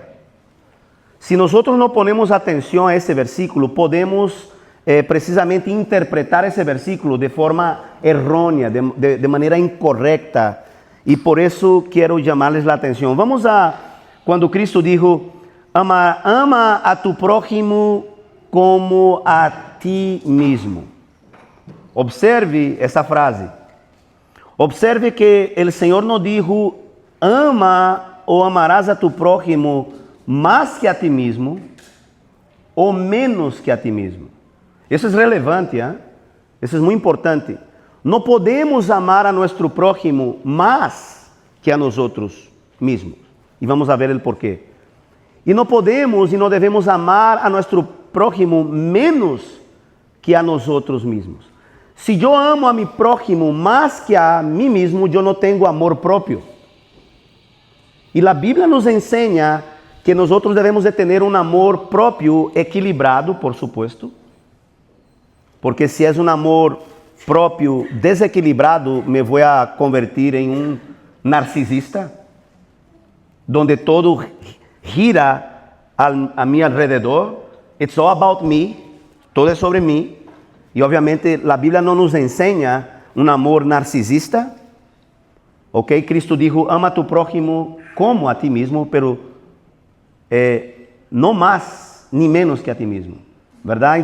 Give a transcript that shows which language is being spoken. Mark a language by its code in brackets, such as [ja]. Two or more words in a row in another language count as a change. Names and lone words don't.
[es] Si nosotros no ponemos atención a ese versículo, podemos precisamente interpretar ese versículo de forma errónea, de manera incorrecta. Y por eso quiero llamarles la atención. Vamos a, cuando Cristo dijo, ama a tu prójimo como a ti mismo. [pt] Observe essa frase. [es] Observe que el Señor no dijo, ama o amarás a tu prójimo más que a ti mismo o menos que a ti mismo. [pt] Isso é relevante, isso é muito importante. Não podemos amar a nosso prójimo mais que a nós outros mesmos. E vamos ver o porquê. E não podemos e não devemos amar a nosso prójimo menos que a nós outros mesmos. Se eu amo a [es] mi prójimo [pt] mais que a mim mesmo, eu não tenho amor próprio. [es] Y la Biblia nos enseña que nosotros debemos de tener un amor propio equilibrado, por supuesto. Porque si es un amor propio desequilibrado, me voy a convertir en un narcisista, donde todo gira a mi alrededor. [en] It's all about me, [es] todo es sobre mí. Y obviamente la Biblia no nos enseña un amor narcisista. Ok, Cristo dijo, ama a tu prójimo como a ti mismo, pero no más ni menos que a ti mismo, ¿verdad?